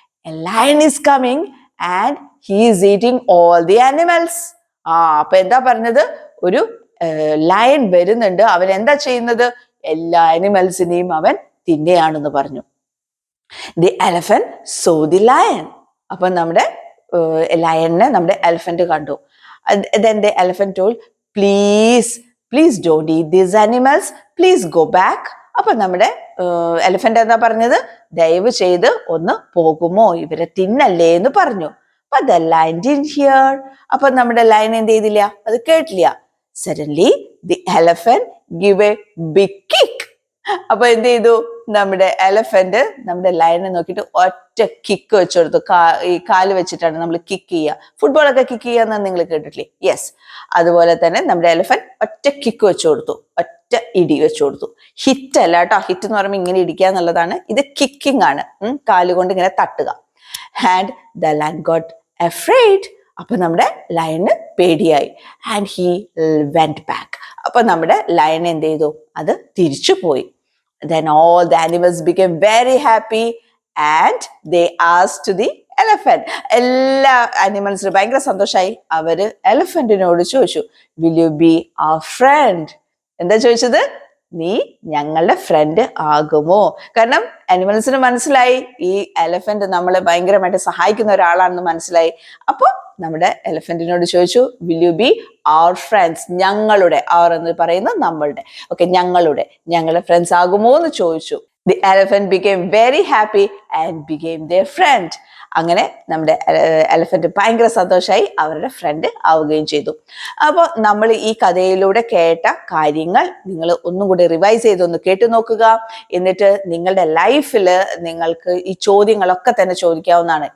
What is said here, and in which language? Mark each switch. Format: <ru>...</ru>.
<en>a lion is coming and he is eating all the animals.</en> <ml>അപ്പൊ എന്താ പറഞ്ഞത്? ഒരു ലയൺ വരുന്നുണ്ട്, അവൻ എന്താ ചെയ്യുന്നത്? എല്ലാ ആനിമൽസിനെയും അവൻ തിന്നെയാണെന്ന് പറഞ്ഞു.</ml> <en>The elephant so the lion.</en> <ml>അപ്പൊ നമ്മുടെ ലയണിനെ നമ്മുടെ എലഫന്റ് കണ്ടു.</ml> <en>Then the elephant told, please don't eat these animals, please go back.</en> <ml>അപ്പൊ നമ്മുടെ എലഫന്റ് എന്താ പറഞ്ഞത്? ദയവ് ചെയ്ത് ഒന്ന് പോകുമോ, ഇവരെ തിന്നല്ലേ എന്ന് പറഞ്ഞു.</ml> <en>But the lion didn't hear.</en> <ml>അപ്പൊ നമ്മുടെ ലയൺ എന്ത് ചെയ്തില്ല? അത് കേട്ടില്ല.</ml> <en>Suddenly the elephant gave a big kick.</en> <ml>അപ്പൊ എന്ത് ചെയ്തു? നമ്മുടെ എലഫന്റ് നമ്മുടെ ലയനെ നോക്കിയിട്ട് ഒറ്റ കിക്ക് വെച്ചു കൊടുത്തു. ഈ കാല് വെച്ചിട്ടാണ് നമ്മൾ കിക്ക് ചെയ്യുക. ഫുട്ബോളൊക്കെ കിക്ക് ചെയ്യാന്ന് നിങ്ങൾ കേട്ടിട്ടില്ലേ? യെസ്, അതുപോലെ തന്നെ നമ്മുടെ എലഫന്റ് ഒറ്റ കിക്ക് വെച്ചു കൊടുത്തു, ഒറ്റ ഇടി വെച്ചു കൊടുത്തു. ഹിറ്റ് അല്ല കേട്ടോ. ഹിറ്റ് എന്ന് പറയുമ്പോൾ ഇങ്ങനെ ഇടിക്കുക എന്നുള്ളതാണ്. ഇത് കിക്കിംഗ് ആണ്, കാലുകൊണ്ട് ഇങ്ങനെ തട്ടുക.</ml> <en>And the lion got afraid.</en> <ml>അപ്പൊ നമ്മുടെ ലയണ് പേടിയായി.</ml> <en>And he went back.</en> <ml>അപ്പൊ നമ്മുടെ ലയൺ എന്ത് ചെയ്തു? അത് തിരിച്ചു പോയി.</ml> <en>Then all the animals became very happy and they asked the elephant.</en> <ml>എല്ലാ ആനിമൽസിനും ഭയങ്കര സന്തോഷമായി. അവര് എലഫന്റിനോട് ചോദിച്ചു,</ml> <en>will you be our friend?</en> <ml>എന്താ ചോദിച്ചത്? നീ ഞങ്ങളുടെ ഫ്രണ്ട് ആകുമോ? കാരണം ആനിമൽസിന് മനസ്സിലായി ഈ എലഫന്റ് നമ്മളെ ഭയങ്കരമായിട്ട് സഹായിക്കുന്ന ഒരാളാണെന്ന് മനസ്സിലായി. അപ്പൊ നമ്മുടെ എലഫന്റിനോട് ചോദിച്ചു,</ml> <en>Will you be our friends?</en> <ml>ഞങ്ങളുടെ, അവർ എന്ന് പറയുന്നത് നമ്മളുടെ, ഓക്കെ, ഞങ്ങളുടെ ഫ്രണ്ട്സ് ആകുമോ എന്ന് ചോദിച്ചു.</ml> <en>The elephant became very happy and became their friend.</en> <ml>അങ്ങനെ നമ്മുടെ എലഫന്റ് ഭയങ്കര സന്തോഷമായി, അവരുടെ ഫ്രണ്ട് ആവുകയും ചെയ്തു. അപ്പോൾ നമ്മൾ ഈ കഥയിലൂടെ കേട്ട കാര്യങ്ങൾ നിങ്ങൾ ഒന്നും കൂടി റിവൈസ് ചെയ്തൊന്ന് കേട്ടു നോക്കുക. എന്നിട്ട് നിങ്ങളുടെ ലൈഫിൽ നിങ്ങൾക്ക് ഈ ചോദ്യങ്ങളൊക്കെ തന്നെ ചോദിക്കാവുന്നതാണ്.</ml>